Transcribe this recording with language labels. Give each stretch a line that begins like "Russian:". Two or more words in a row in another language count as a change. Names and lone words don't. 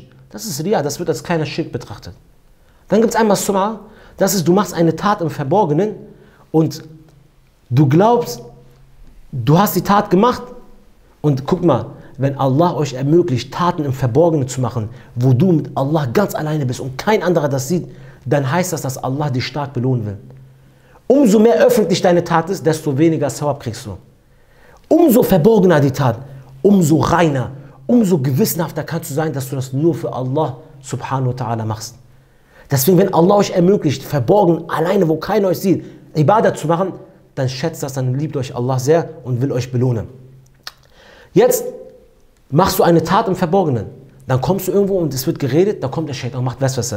German: Das ist Ria, das wird als kleines Schild betrachtet. Dann gibt es einmal Sum'a, das ist, du machst eine Tat im Verborgenen und du glaubst, du hast die Tat gemacht und guck mal, wenn Allah euch ermöglicht, Taten im Verborgenen zu machen, wo du mit Allah ganz alleine bist und kein anderer das sieht, dann heißt das, dass Allah dich stark belohnen will. Umso mehr öffentlich deine Tat ist, desto weniger Sawab kriegst du. Umso verborgener die Tat, umso reiner, umso gewissenhafter kannst du sein, dass du das nur für Allah
Arabic: سبحانه وتعالى
German: machst. Deswegen, wenn Allah euch ermöglicht, verborgen, alleine, wo keiner euch sieht, Ibadah zu machen, dann schätzt das, dann liebt euch Allah sehr und will euch belohnen. Jetzt machst du eine Tat im Verborgenen, dann kommst du irgendwo und es wird geredet, da kommt der Shaitan und macht Westwasser.